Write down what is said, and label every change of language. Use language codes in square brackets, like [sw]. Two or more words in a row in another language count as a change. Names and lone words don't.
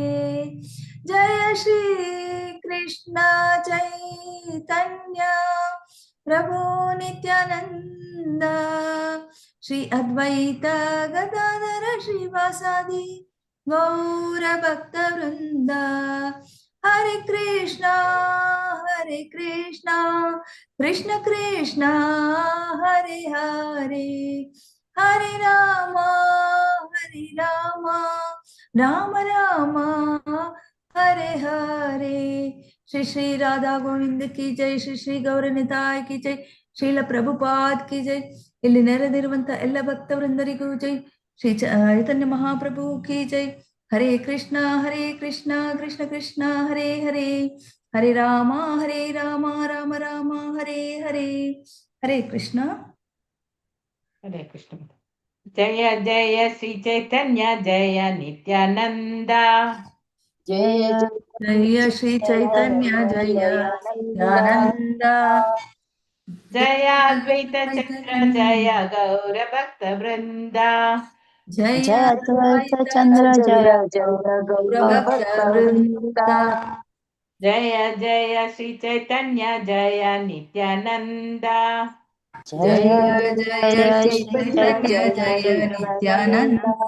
[sa] जय श्री कृष्ण चैतन्य प्रभु नित्यानंद श्री अद्वैत गदाधर श्रीवासादि गौर भक्त वृंद. हरे कृष्णा कृष्ण कृष्ण हरे हरे हरे राम राम राम हरे हरे. [hi] श्री श्री राधा गोविंद की जय. श्री श्री गौर निताय की जय. श्रील प्रभुपाद की जय. [kn] ಇಲ್ಲಿ ನೆರೆದಿರುವಂತ ಎಲ್ಲ ಭಕ್ತವೃಂದರಿಗೂ ಜೈ. [hi] श्री चैतन्य महाप्रभु की जय. [sa] ಹರೇ ಕೃಷ್ಣ ಕೃಷ್ಣ ಕೃಷ್ಣ ಹರೇ ಹರೇ ಹರೇ ರಾಮ ರಾಮ ರಾಮ ಹರೇ ಹರೇ. ಹರೇ ಕೃಷ್ಣ. ಹರೇ ಕೃಷ್ಣ. ಜಯ ಜಯ ಶ್ರೀ ಚೈತನ್ಯ ಜಯ ನಿತ್ಯಾನಂದ. ಜಯ ಜಯ ಶ್ರೀ ಚೈತನ್ಯ ಜಯ ನಿತ್ಯಾನಂದ. ಜಯ ಅದ್ವೈತ ಚಂದ್ರ ಜಯ ಗೌರ ಭಕ್ತ ವೃಂದ. ಜಯ ಅದ್ವೈತ ಚಂದ್ರ ಜಯ ಗೌರ ಭಕ್ತ ವೃಂದ. ಜಯ ಜಯ ಶ್ರೀ ಚೈತನ್ಯ ಜಯ ನಿತ್ಯಾನಂದ. ಜಯ ಜಯ ಶ್ರೀ ಚೈತನ್ಯ ಜಯ ನಿತ್ಯಾನಂದ.